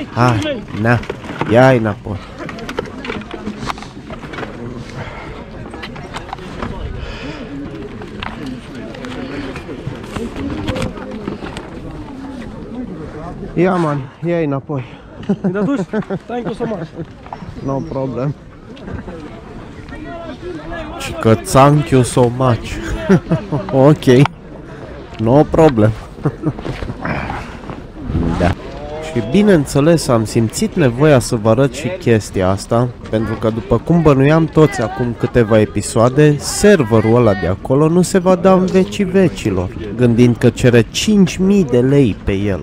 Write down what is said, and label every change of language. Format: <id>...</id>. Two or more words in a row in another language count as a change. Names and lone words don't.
<ro>Hai, na, ia-i înapoi. Ia, man, ia-i înapoi. Mi-a dus?</ro> <en>Thank you so much. No problem.</en> <ro>Și că</ro> <en>thank you so much. Ok. No problem.</en> <ro>Da. Și bineînțeles am simțit nevoia să vă arăt și chestia asta, pentru că după cum bănuiam toți acum câteva episoade, serverul ăla de acolo nu se va da în vecii vecilor, gândind că cere 5.000 de lei pe el.</ro>